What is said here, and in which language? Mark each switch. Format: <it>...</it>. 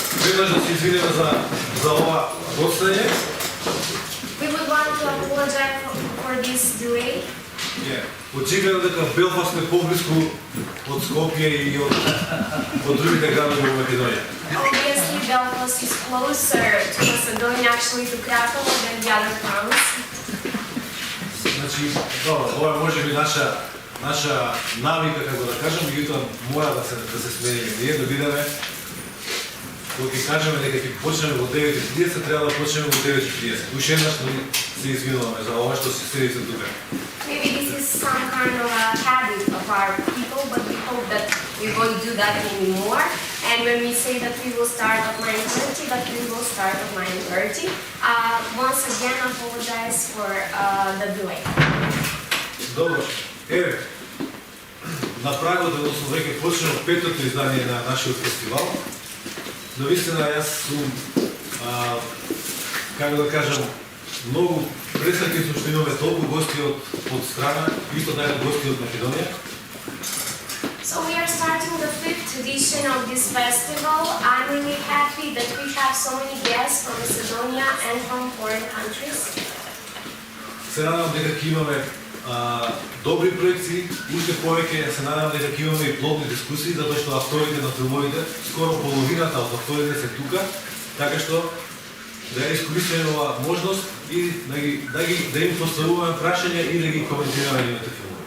<mk>еднаш да се извинеме за ова гостење.</mk> <en>We would want to apologize for this delay.</en> <mk>Очигледно дека Белфаст е поблиску од Скопје и од другите градови во Македонија.</mk> <en>Obviously, Belfast is closer to Macedonia, actually to Kratovo, than the other towns.</en> <mk>Значи, добро, ова може би наша навика, како да кажам, меѓутоа мора да се смениме. Ние да бидеме, кога ќе кажеме дека ќе почнеме во 9:30, треба да почнеме во 9:30. Уште еднаш се извинуваме за ова што се седите тука.</mk> <en>Maybe this is some kind of a habit of our people, but we hope that we won't do that anymore. And when we say that we will start at 9:30, that we will start at 9:30. Once again, apologize for the delay.</en> <mk>Добро. Еве, на прагот, односно веќе почнемо петото издание на нашиот фестивал. Но вистина, јас сум, како да кажам, многу пресреќен што имаме толку гости од страна, исто така гости од Македонија.</mk> <en>So we are starting the 5th edition of this festival. I'm really happy that we have so many guests from Macedonia and from foreign countries.</en> <mk>Се надевам дека ќе имаме добри проекции, уште повеќе се надевам дека ќе имаме и плодни дискусии, затоа што авторите на филмовите, скоро половината од авторите се тука, така што да ја искористиме оваа можност и да им поставуваме прашања и да ги коментираме нивните филмови.</mk>